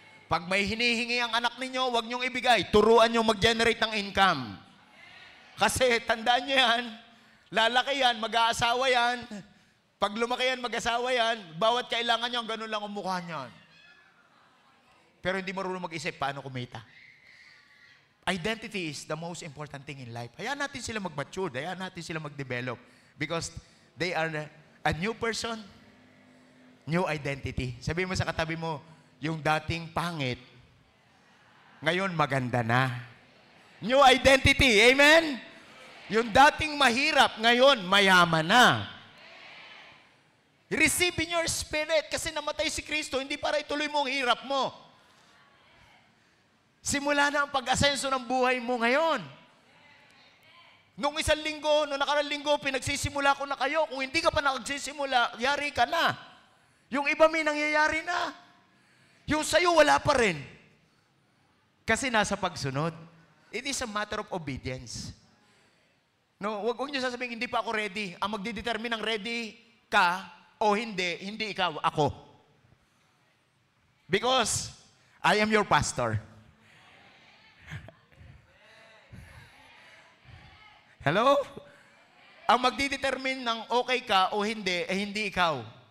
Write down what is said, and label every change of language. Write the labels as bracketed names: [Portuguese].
[Filipino] Pag may hinihingi ang anak ninyo, huwag niyong ibigay. Turuan niyong mag-generate ng income. Kasi tandaan niyo yan, lalaki yan, mag-aasawa yan. Pag lumaki yan, mag-asawa yan, bawat kailangan niya, ganun lang ang mukha niyan. Pero hindi marunong mag-isip paano kumita. [English] Identity is the most important thing in life. [Filipino] Hayaan natin sila mag-mature, hayaan natin sila mag-develop. [English] Because they are a new person, new identity. [Filipino] Sabihin mo sa katabi mo, yung dating pangit, ngayon maganda na. New identity, amen? Yung dating mahirap, ngayon mayaman na. [English] Receive in your spirit [Filipino] kasi namatay si Kristo, hindi para ituloy mo ang hirap mo. Simula na ang pag-asenso ng buhay mo ngayon. Nung isang linggo, nung nakarang linggo, pinagsisimula ko na kayo. Kung hindi ka pa nagsisimula, yari ka na. Yung iba may nangyayari na. Yung sa'yo, wala pa rin. Kasi nasa pagsunod. [English] It is a matter of obedience. [Filipino] No, wag niyo sasabihin, hindi pa ako ready. Ang magdidetermine ng ready ka o hindi, hindi ikaw, ako. [English] Because I am your pastor. [Filipino] Hello? Ang magdidetermine ng okay ka o hindi, hindi ikaw.